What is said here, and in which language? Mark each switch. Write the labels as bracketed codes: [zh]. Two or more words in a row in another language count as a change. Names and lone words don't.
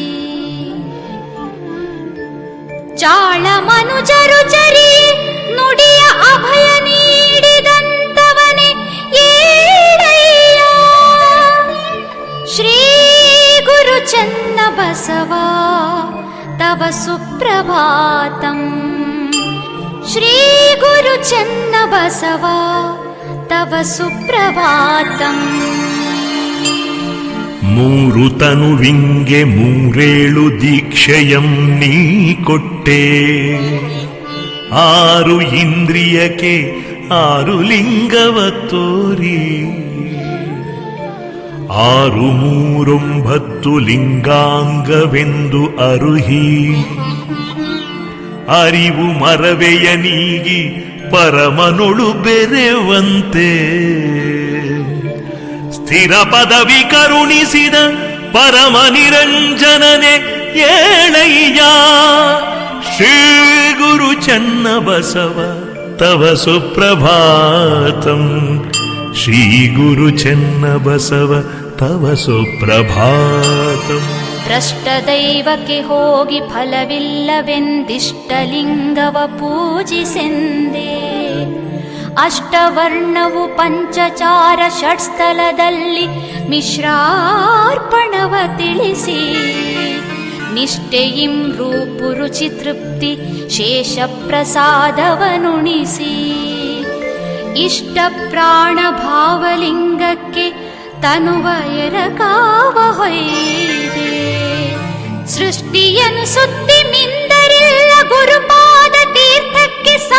[kn] ಚಾಳ ಮನುಜರು ಚರಿ ನುಡಿಯ ಅಭಯ ನೀಡಿದಂತವನೇ ಏಳಯ್ಯ. [sa] ಶ್ರೀ ಗುರು ಚೆನ್ನಬಸವ ತವ ಸುಪ್ರಭಾತಂ. ಶ್ರೀ ಗುರು ಚೆನ್ನಬಸವ ತವ ಸುಪ್ರಭಾತಂ. [kn] ಮೂರು ತನುವಿಂಗೆ ಮೂರೇಳು ದೀಕ್ಷೆಯಂ ನೀ ಕೊಟ್ಟೆ. ಆರು ಇಂದ್ರಿಯಕ್ಕೆ ಆರು ಲಿಂಗವ ತೋರಿ. 6 3 9 ಲಿಂಗಾಂಗವೆಂದು ಅರುಹಿ. ಅರಿವು ಮರವೆಯ ನೀಗಿ ಪರಮನೊಳು ಬೆರೆವಂತೆ. ಸ್ಥಿರ ಪದವಿ ಕರುಣಿಸಿದ ಪರಮ ನಿರಂಜನನೆ ಏಳಯ್ಯ. [sa] ಶ್ರೀ ಗುರು ಚೆನ್ನಬಸವ ತವ ಸುಪ್ರಭಾತಂ. ಶ್ರೀ ಗುರು ಚೆನ್ನಬಸವ ತವ ಸುಪ್ರಭಾತಂ. [kn] ಭ್ರಷ್ಟ ದೈವಕ್ಕೆ ಹೋಗಿ ಫಲವಿಲ್ಲವೆಂದಿಷ್ಟಲಿಂಗವ ಪೂಜಿಸೆಂದೆ. ಅಷ್ಟವರ್ಣವು ಪಂಚಚಾರ ಷಟ್ಸ್ಥಲದಲ್ಲಿ ಮಿಶ್ರಾರ್ಪಣವ ತಿಳಿಸಿ ನಿಷ್ಠೆಯಿಂ ರೂಪು ರುಚಿ ತೃಪ್ತಿ ಶೇಷ ಪ್ರಸಾದವನುಣಿಸಿ ಇಷ್ಟ ಪ್ರಾಣ ಭಾವಲಿಂಗಕ್ಕೆ ತನುವ ಎರಕಾವ ಹೊಯ್ದೆ ಸೃಷ್ಟಿಯನ್ನು ಸುತ್ತಿ ಮಿಂದರಿಲ್ಲ ಗುರುಪಾದ ತೀರ್ಥಕ್ಕೆ